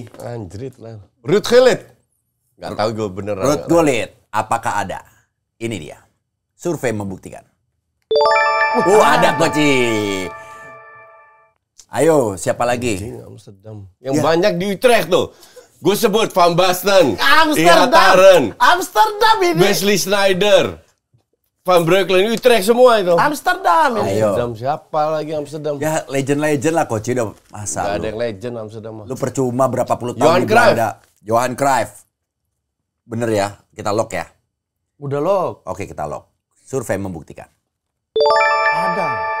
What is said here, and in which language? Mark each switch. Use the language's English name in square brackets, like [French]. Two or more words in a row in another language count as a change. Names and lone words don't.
[Indonesian] Anjrit lah. Ruud Gullit. Gak tahu gue beneran. Ruud Gullit, apakah ada? Ini dia. Survei membuktikan. Ada, Koci. Ayo, siapa lagi? Amsterdam. Yang banyak di Utrecht tuh. Gue sebut Van Basten, Amsterdam ini. Wesley Sneijder, Van Breukelen, Utrecht semua itu. Amsterdam ini. Amsterdam siapa lagi Amsterdam? Ya legend lah Coach udah masa. Gak ada yang legend Amsterdam. Lu percuma berapa puluh tahun di Belanda. Johan Cruyff. Bener ya, kita lock ya. Udah lock. Oke, kita lock. Survei membuktikan. Ada.